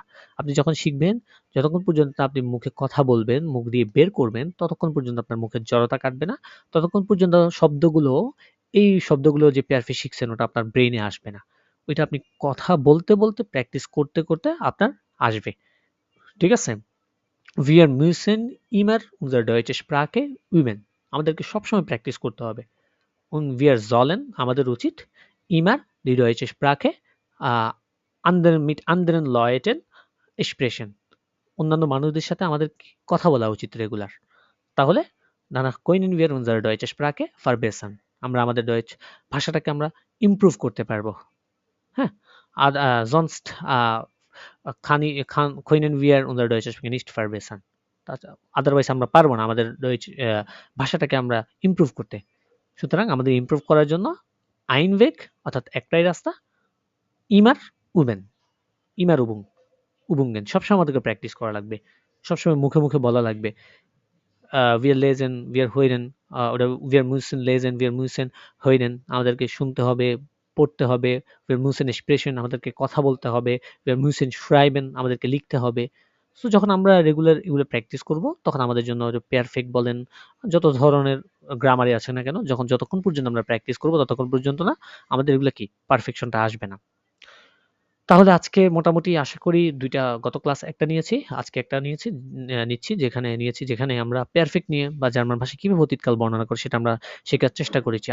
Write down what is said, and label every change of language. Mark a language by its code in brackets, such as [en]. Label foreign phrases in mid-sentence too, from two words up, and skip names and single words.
[bn] আপনি যখন শিখবেন যতক্ষণ পর্যন্ত আপনি মুখে কথা বলবেন, মুখ দিয়ে বের করবেন ততক্ষণ পর্যন্ত আপনার মুখের জড়তা কাটবে না। ততক্ষণ পর্যন্ত এই শব্দগুলো যে পারফেক্ট শিখছেন ওটা আপনার ব্রেইনে আসবে না। ওইটা আপনি কথা বলতে প্র্যাকটিস করতে আপনার আসবে। ঠিক আছে? [de] Wir müssen immer unsere deutsche Sprache üben. [bn] আমাদেরকে সবসময় প্র্যাকটিস করতে হবে। [de] Und wir sollen [bn] আমাদের উচিত [de] immer die deutsche Sprache mit anderen Leuten sprechen. [bn] অন্যান্য মানুষদের সাথে আমাদের কথা বলা উচিত রেগুলার। [de] তাহলে danach können wir unsere deutsche Sprache verbessern. [bn] আমরা আমাদের ডয়েচ ভাষাটাকে আমরা ইমপ্রুভ করতে পারবো। হ্যাঁ? [de] sonst können wir unser Deutsche Sprache nicht verbessern. [bn] আদারওয়াইজ আমরা পারবো না আমাদের ভাষাটাকে আমরা ইমপ্রুভ করতে। সুতরাং আমাদের ইমপ্রুভ করার জন্য [de] ein Weg [bn] অর্থাৎ একটাই রাস্তা [de] immer üben immer übungen [bn] সবসময় আমাদেরকে প্র্যাকটিস করা লাগবে। সবসময় মুখে বলা লাগবে। [de] wir lesen wir hören oder wir müssen lesen wir müssen hören [bn] আমাদেরকে শুনতে হবে, পড়তে হবে। [de] wir müssen sprechen [bn] আমাদেরকে কথা বলতে হবে। [de] wir müssen schreiben [bn] আমাদেরকে লিখতে হবে। সো যখন আমরা রেগুলার এগুলো প্র্যাকটিস করব তখন আমাদের জন্য পারফেক্ট বলেন যত ধরনের গ্রামারই আছে না কেন যতক্ষণ পর্যন্ত আমরা প্র্যাকটিস করব ততক্ষণ পর্যন্ত না আমাদের এগুলো কি পারফেকশনটা আসবে না। তাহলে আজকে মোটামুটি আশা করি ২ টা গত ক্লাস একটা নিয়েছি, আজকে একটা যেখানে আমরা পারফেক্ট নিয়ে বা জার্মান ভাষায় কিভাবে অতীতকাল বর্ণনা করে সেটা আমরা শেখার চেষ্টা করেছি।